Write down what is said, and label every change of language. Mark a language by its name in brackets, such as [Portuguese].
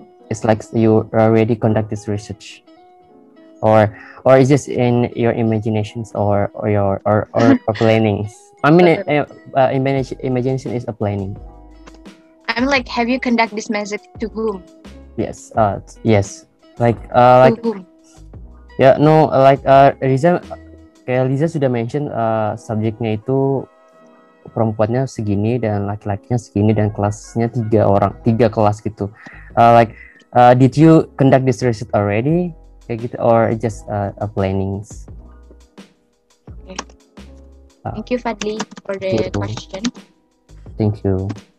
[English] It's like you already conduct this research, or it's just in your imaginations or your or plannings. I mean, imagination is a planning. I'm like, have you conduct this message to whom? Yes. Yes. Like To whom? [Indonesian] ya, [English] no, like [Indonesian] Riza, kayak Liza sudah mention subjeknya itu perempuannya segini dan laki-lakinya segini dan kelasnya 3 kelas gitu. [English] Did you conduct this research already [Indonesian] kayak gitu, [English] or just a plannings? Okay. Thank you, Fadli, for the question. Thank you.